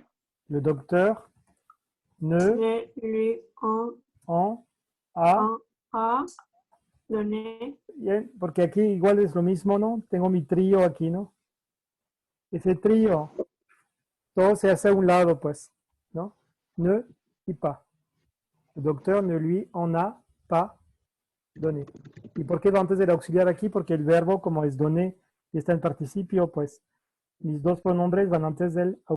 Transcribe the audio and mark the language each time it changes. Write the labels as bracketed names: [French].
[French] ¿No? Le docteur ne lui en a donné. [Spanish] Bien, porque aquí igual es lo mismo, ¿no? Tengo mi trío aquí, ¿no? Ese trío, todo se hace a un lado, pues, ¿no? Ne y pas. [French] Le docteur ne lui en a pas donné. [Spanish] ¿Y por qué va antes del auxiliar aquí? Porque el verbo, como es donné y está en participio, pues mis dos pronombres van antes del auxiliar.